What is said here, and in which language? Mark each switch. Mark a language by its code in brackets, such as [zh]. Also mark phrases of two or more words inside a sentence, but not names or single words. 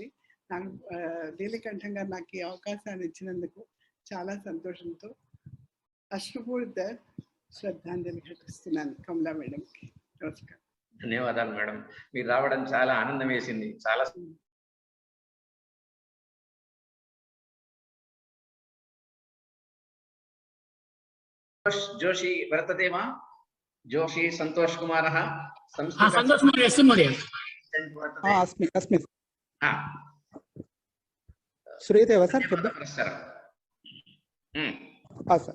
[te] నాకు నీలకంఠం గారు నాకు ఈ అవకాశాన్ని ఇచ్చినందుకు చాలా సంతోషంతో అశ్రుపూరిత శ్రద్ధాంజలి ఘటిస్తున్నాను కమలా మేడంకి. నమస్కారం. ధన్యవాదాలు మేడం. మీరు రావడం చాలా ఆనందం వేసింది. [sa] చాలా जोशी वर्तते वा? जोशी संतोष कुमारः संतोष महोदय अस्ति महोदय। अस्मि अस्मि श्रूयते वा सर्? सर